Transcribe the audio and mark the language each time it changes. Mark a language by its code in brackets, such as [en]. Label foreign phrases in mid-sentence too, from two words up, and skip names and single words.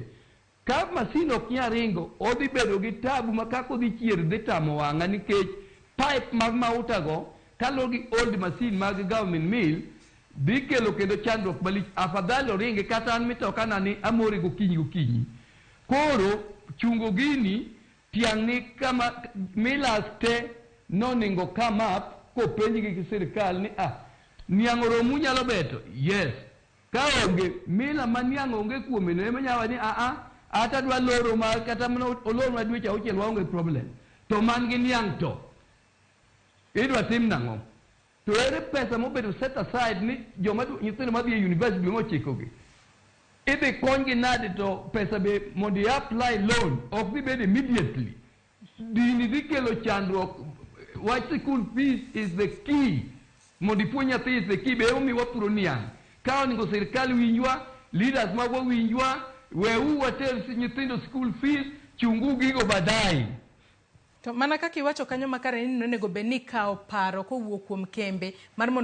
[luo] Ka masin ok nya ringo odhi bedo gi tabu makako dhi chier dhi tamo wang'a nikech pipe mag mauta go kalo gi [en] old machine [luo] mag government mill dhi kelo kendo chandruok malich. Afadhali oringi kata an mitoka na ni amore gokinyi. Koro chungo gini tiang' ni kama millas te noningo [en] come up [luo] kopenji gi sirikal ni niang' oromu nyalo beto. [en] Yes. [luo] Ka onge mila maniang' onge kuome no ema nyawa ni ata dwa loro ma kata mno oloro ma dweche 6 waonge problem. To man gi niang' to idwa tim nang'o? To ere pesa mobedo [en] set aside [luo] ni joma nyithindo madhi e university dwe mochiko gi idhi kony gi nade to pesa be mondo [en] apply loan [luo] ok dhi bedo immediately. Dini dhi kelo chandruok. [en] Wach school fees is the key. [luo] Mondo ipuonj nyathi [en] is the key. [luo] Be omi wapuro niang'. Ka oningo sirikal winjwa, leaders magwa winjwa, weu water nyithindo [en] school fees, [luo] chungu gigo badai. To mana kaka iwacho kanyo makare ni nonego be ni kawo paro kowuok kuom kembe mar mondo